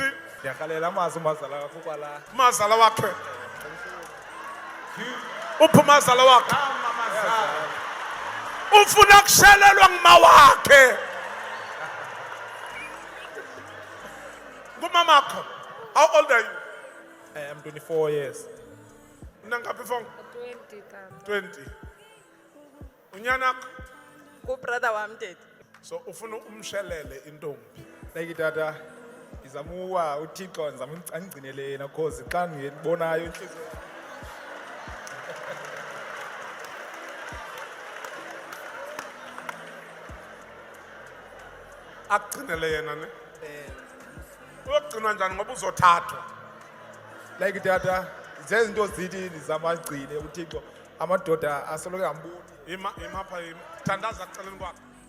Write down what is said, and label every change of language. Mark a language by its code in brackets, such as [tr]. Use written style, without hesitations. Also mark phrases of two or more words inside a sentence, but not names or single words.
[xh] ndiyarhalela amazwi umazala kakho kwala mazala wakhe. Uphi umazala wakhe? Ufuna kushelelwa nguma wakhe. Ngumamakho. [en] How old are you? I'm 24 years. [xh] Unangaphi Fongo? 20 tata. 20. Unyanakho? [zu] Ku-brother wami tete. [xh] So ufuna umshelele intombi. Like tata izamuwa uThixo ndizama angigcinele yena because xa ngibonayo inhliziyo Akugcinele yena ne? [zu] Uyogcinwa njani ngoba uzothathwa? [xh] like tata zezinto zithi ndizama agcine uThixo amadoda asoloke ngamboni Ima pha yima. Thandaza kuceleni kwakhe.